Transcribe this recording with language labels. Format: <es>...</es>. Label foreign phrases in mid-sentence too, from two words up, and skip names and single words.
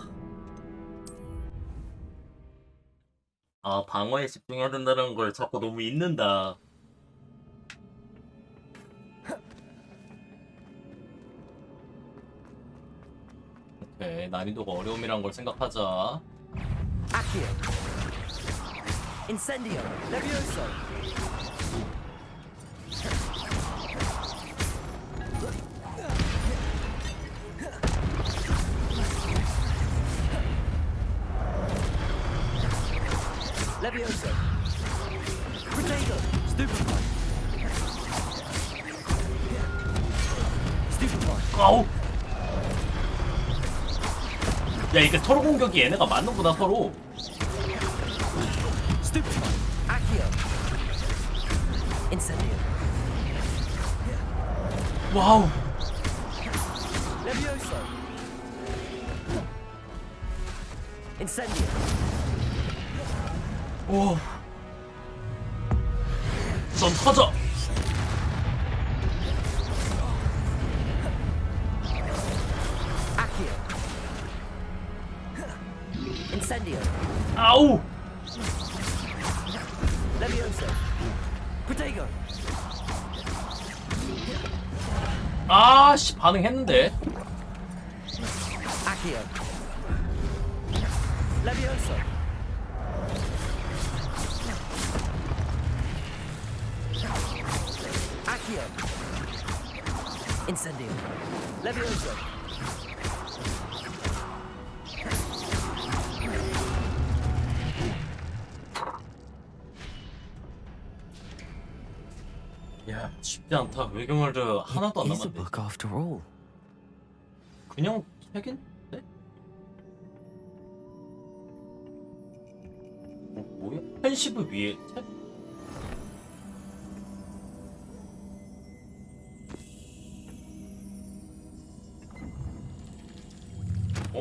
<ko>방어에 집중해야 된다는 걸 자꾸 너무 잊는다. 오케이, 난이도가 어려움이란 걸 생각하자. Accio! Incendio! Levioso! Levioso! Protego! Stupefy! Stupefy! 아우! 야, 이게 서로 공격이 얘네가 맞는구나, 서로. Stupefy! Accio! Incendio! 와우! Levioso! Incendio. 오. 넌 터져. Accio. Incendio. 아우. Levioso. Protego. 아씨 반응했는데. Accio. Levioso. Accio. Incendio. Levioso. 야 쉽지 않다. 외경을 하나도 안</ko> <en>It is a</en> <ko>남았네.</ko> <en>book after all.</en> <ko>그냥 책인데? 뭐야? 펜시브 위에 책? 어?</ko>